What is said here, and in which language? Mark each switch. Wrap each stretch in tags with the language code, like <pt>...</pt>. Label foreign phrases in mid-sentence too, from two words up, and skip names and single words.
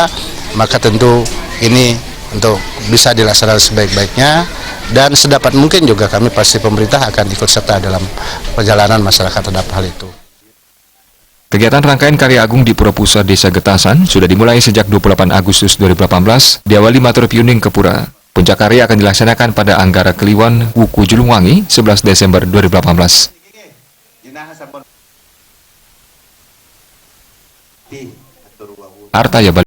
<id>Maka tentu ini untuk bisa dilaksanakan sebaik-baiknya dan sedapat mungkin juga kami pasti pemerintah akan ikut serta dalam perjalanan masyarakat terhadap hal itu. Kegiatan rangkaian karya agung di Pura Pusa Desa Getasan sudah dimulai sejak 28 Agustus 2018, diawali</id> <ban>matur piuning</ban> <id>ke Pura. Puncak karya akan dilaksanakan pada Anggara Kliwon, Wuku Julungwangi, 11 Desember 2018. Artaya Bali.</id>